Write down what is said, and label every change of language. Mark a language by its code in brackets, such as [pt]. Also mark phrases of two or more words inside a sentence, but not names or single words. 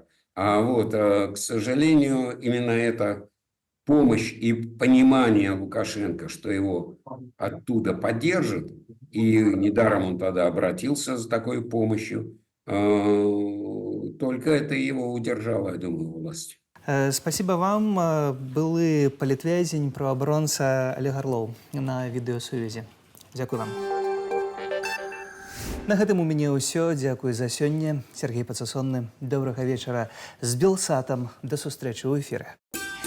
[ru] К сожалению, именно эта помощь и понимание Лукашенко, что его оттуда поддержат, и недаром он тогда обратился за такой помощью, только это его удержало, я думаю, власть. Спасибо вам. [be] Былы палітвязень, праваабаронца Олег Арлоў на відэасувязі. Дзякуй вам. На гэтым у мяне ўсё. Дзякуй за сёння. Сергей Пацасонны. Добрага вечара. З Белсатам. Да сустрэчы ў эфіры.